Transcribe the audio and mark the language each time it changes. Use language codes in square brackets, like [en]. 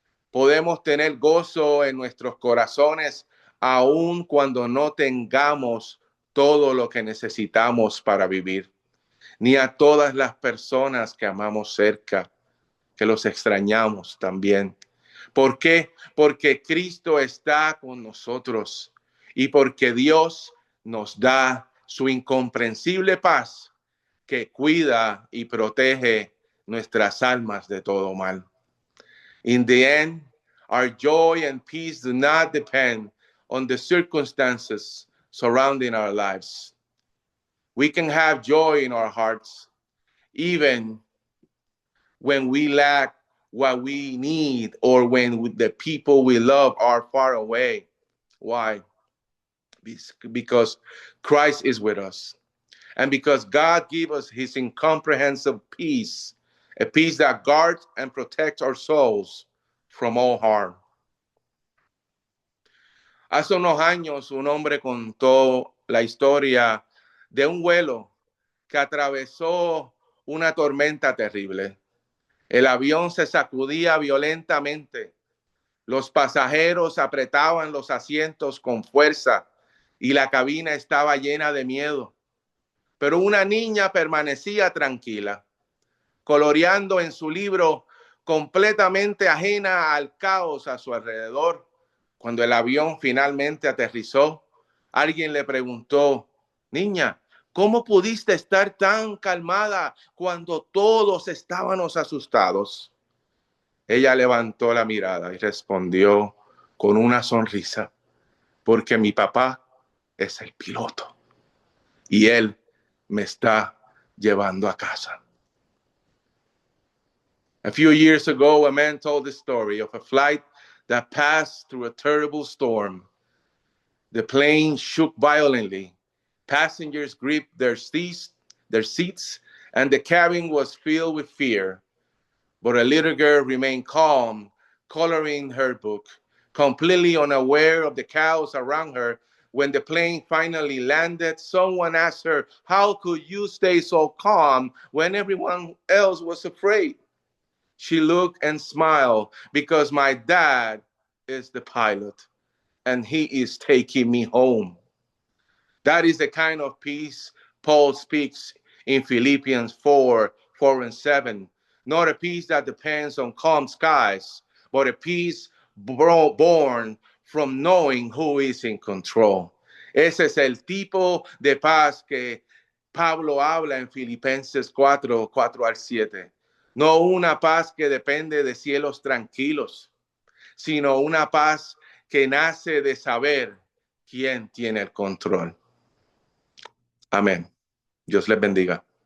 [es] Podemos tener gozo en nuestros corazones aun cuando no tengamos todo lo que necesitamos para vivir, ni a todas las personas que amamos cerca, que los extrañamos también. ¿Por qué? Porque Cristo está con nosotros y porque Dios nos da su incomprensible paz que cuida y protege nuestras almas de todo mal. [en] In the end, our joy and peace do not depend on the circumstances surrounding our lives. We can have joy in our hearts, even when we lack what we need or when the people we love are far away. Why? Because Christ is with us. And because God gave us his incomprehensible peace, a peace that guards and protects our souls from all harm. [es] Hace unos años un hombre contó la historia de un vuelo que atravesó una tormenta terrible. El avión se sacudía violentamente. Los pasajeros apretaban los asientos con fuerza y la cabina estaba llena de miedo. Pero una niña permanecía tranquila, coloreando en su libro, completamente ajena al caos a su alrededor. Cuando el avión finalmente aterrizó, alguien le preguntó, niña, ¿cómo pudiste estar tan calmada cuando todos estábamos asustados? Ella levantó la mirada y respondió con una sonrisa, porque mi papá es el piloto y él me está llevando a casa. [en] A few years ago, a man told the story of a flight that passed through a terrible storm. The plane shook violently. Passengers gripped their seats, and the cabin was filled with fear. But a little girl remained calm, coloring her book, completely unaware of the chaos around her. When the plane finally landed, someone asked her, how could you stay so calm when everyone else was afraid? She looked and smiled, because my dad is the pilot and he is taking me home. That is the kind of peace Paul speaks in Philippians 4:4-7. Not a peace that depends on calm skies, but a peace born from knowing who is in control. [es] Ese es el tipo de paz que Pablo habla en Filipenses 4:4-7. No una paz que depende de cielos tranquilos, sino una paz que nace de saber quién tiene el control. Amén. Dios les bendiga.